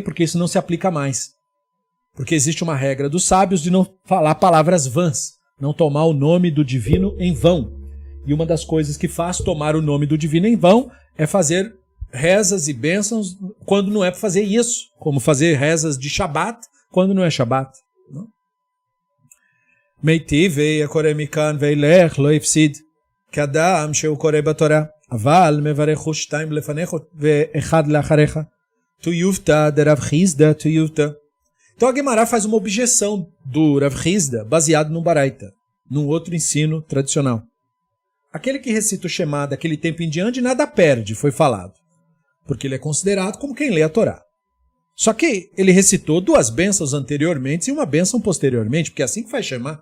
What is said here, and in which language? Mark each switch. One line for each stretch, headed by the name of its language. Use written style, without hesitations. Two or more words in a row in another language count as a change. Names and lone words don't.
Portuguese: Porque isso não se aplica mais. Porque existe uma regra dos sábios de não falar palavras vãs, não tomar o nome do divino em vão. E uma das coisas que faz tomar o nome do divino em vão é fazer rezas e bênçãos quando não é para fazer isso, como fazer rezas de Shabat quando não é Shabat.
Hebrew: מיתיבי הקורא מכאן ואילך לא הפסיד כאדם שהוא קורא בתורה אבל מברך שתים לפניה ואחת לאחריה תיובתא דרב חסדא תיובתא.
Portuguese: Então a Gemara faz uma objeção do Rav Chizda baseado no Baraita, num outro ensino tradicional. Aquele que recita o Shema daquele tempo em diante nada perde, foi falado, porque ele é considerado como quem lê a Torá. Só que ele recitou 2 bênçãos anteriormente e uma bênção posteriormente, porque é assim que faz Shema.